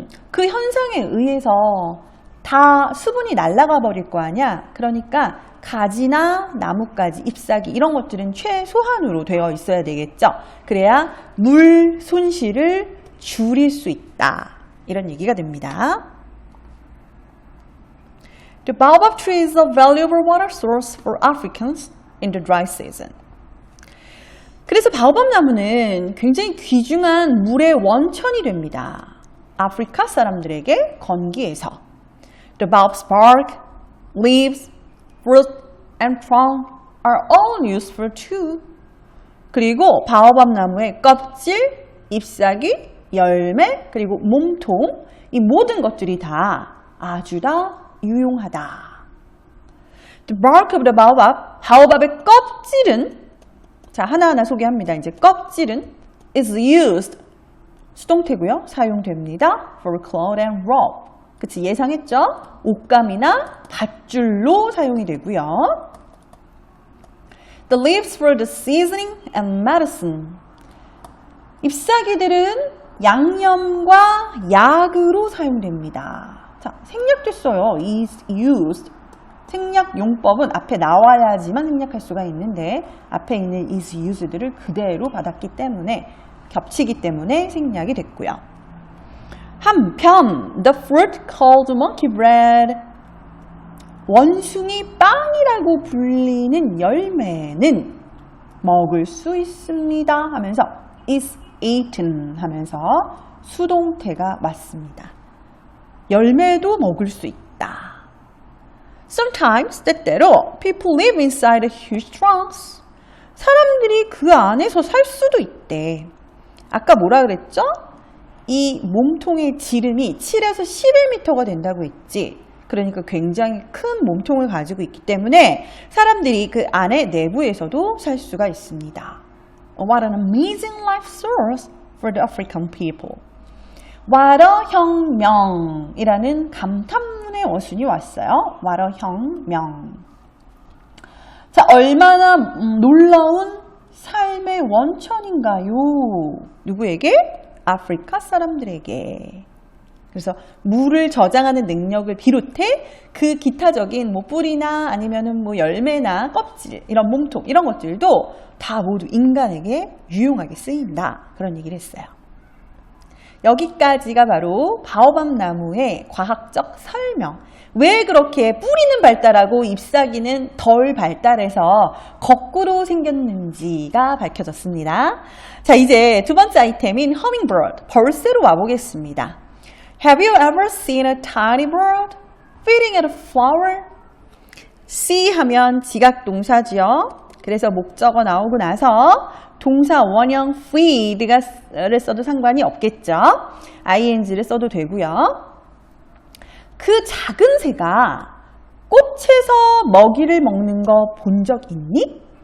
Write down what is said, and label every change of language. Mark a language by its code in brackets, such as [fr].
[ko] 그 현상에 의해서 다 수분이 날아가 버릴 거 아니야. 그러니까 가지나 나뭇가지, 잎사귀 이런 것들은 최소한으로 되어 있어야 되겠죠. 그래야 물 손실을 줄일 수 있다. 이런 얘기가 됩니다. [en] The baobab tree is a valuable water source for Africans in the dry season. [ko] 그래서 바오밥 나무는 굉장히 귀중한 물의 원천이 됩니다. 아프리카 사람들에게 건기에서. [en] The baobab's bark, leaves, fruit, and trunk are all useful too. [ko] 그리고 바오밥 나무의 껍질, 잎사귀, 열매, 그리고 몸통 이 모든 것들이 다 아주 다 유용하다. [en] The bark of the baobab, [ko] 바오밥의 껍질은 자, 하나하나 소개합니다. 이제 껍질은 is used, 수동태고요. 사용됩니다. [en] for cloth and rope, [ko] 그치, 예상했죠? 옷감이나 밧줄로 사용이 되고요. [en] The leaves for the seasoning and medicine. [ko] 잎사귀들은 양념과 약으로 사용됩니다. 자, 생략도 써요. is used. 생략 용법은 앞에 나와야지만 생략할 수가 있는데 앞에 있는 is used를 그대로 받았기 때문에 겹치기 때문에 생략이 됐고요. 한편 [en] the fruit called monkey bread [ko] 원숭이 빵이라고 불리는 열매는 먹을 수 있습니다 하면서 is eaten 하면서 수동태가 맞습니다. 열매도 먹을 수 있다. [en] Sometimes 때때로 people live inside huge trunks. [ko] 사람들이 그 안에서 살 수도 있대. 아까 뭐라 그랬죠? 이 몸통의 지름이 7에서 11m가 된다고 했지. 그러니까 굉장히 큰 몸통을 가지고 있기 때문에 사람들이 그 안에 내부에서도 살 수가 있습니다. [en] What an amazing life source for the African people. [ko] 와러혁명이라는 감탄문의 어순이 왔어요. 와러혁명. 자, 얼마나 놀라운 삶의 원천인가요? 누구에게? 아프리카 사람들에게. 그래서 물을 저장하는 능력을 비롯해 그 기타적인 뭐 뿌리나 아니면은 뭐 열매나 껍질, 이런 몸통, 이런 것들도 다 모두 인간에게 유용하게 쓰인다. 그런 얘기를 했어요. 여기까지가 바로 바오밥 나무의 과학적 설명. 왜 그렇게 뿌리는 발달하고 잎사귀는 덜 발달해서 거꾸로 생겼는지가 밝혀졌습니다. 자, 이제 두 번째 아이템인 hummingbird, 벌새로 와보겠습니다. [en] Have you ever seen a tiny bird feeding at a flower? [ko] see 하면 지각동사죠. 그래서 목적어 나오고 나서 동사 원형 feed를 써도 상관이 없겠죠. ing를 써도 되고요. 그 작은 새가 꽃에서 먹이를 먹는 거 본 적 있니?